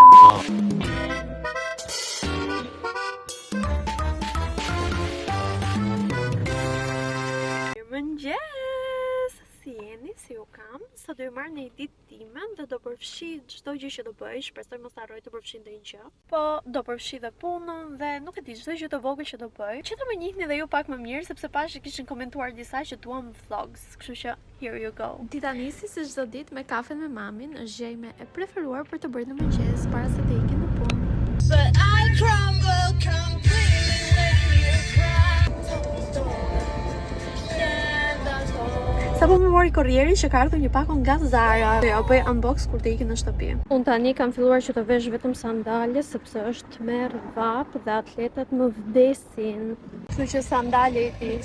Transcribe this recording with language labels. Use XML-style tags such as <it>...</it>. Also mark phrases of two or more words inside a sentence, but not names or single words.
<sq>Mëngjes! Si jeni, si ju kam? Sa do ju marrë një ditë time dhe do përfshi çdo gjë që do bëj, shpresoj mos harroj të përfshi ndonjë gjë. Po do përfshi dhe punën dhe nuk e di çdo gjë të vogël që do bëj. Që të më njihni dhe ju pak më mirë sepse pash kishin komentuar disa që duam vlogs, kështu që</sq> <en>here you go.</en> <sq>Dita nisi si çdo ditë me kafen me mamin, është gjë ime e preferuar për të bërë në mëngjes para se të ikim në punë.</sq> <en>But I crumble completely when you cry.</en> <sq>Sa po më mori korrieri që ka ardhur një pakon nga Zara. Ja bëj unbox kur të ikin në shtëpi. Unë tani kam filluar që të vesh vetëm sandale sepse është tmerr vap dhe atletat më vdesin. Kështu që sandale i tis.</sq>